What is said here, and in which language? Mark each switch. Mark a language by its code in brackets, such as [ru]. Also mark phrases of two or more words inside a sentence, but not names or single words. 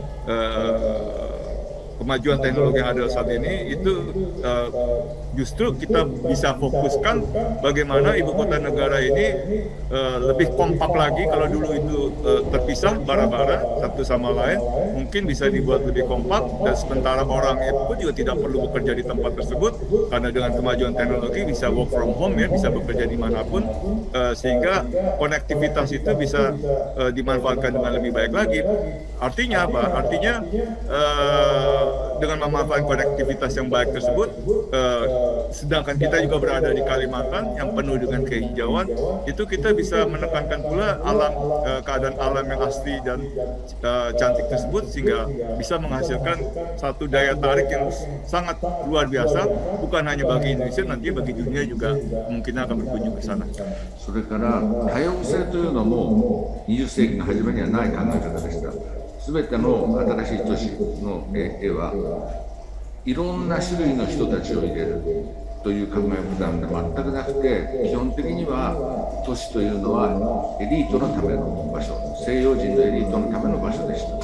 [id] Kemajuan teknologi yang ada saat ini itu justru kita bisa fokuskan bagaimana ibu kota negara ini lebih kompak lagi. Kalau dulu itu terpisah bara-bara satu sama lain, mungkin bisa dibuat lebih kompak, dan sementara orang itu juga tidak perlu bekerja di tempat tersebut karena dengan kemajuan teknologi bisa [en] work from home, [id] ya, bisa bekerja dimanapun, sehingga konektivitas itu bisa dimanfaatkan dengan lebih baik lagi. Artinya apa? Artinya dengan memanfaatkan konektivitas yang baik tersebut, sedangkan kita juga berada di Kalimantan yang penuh dengan kehijauan, itu kita bisa menekankan pula keadaan alam yang asli dan cantik tersebut, sehingga bisa menghasilkan satu daya tarik yang sangat luar biasa, bukan hanya bagi Indonesia, nanti bagi dunia juga mungkin akan berkunjung ke sana. [ja] それから多様性というのも20世紀の初めにはない考え方でした。すべての新しい都市の絵はいろんな種類の人たちを入れるという考え方が全くなくて、基本的には都市というのはエリートのための場所、西洋人のエリートのための場所でした。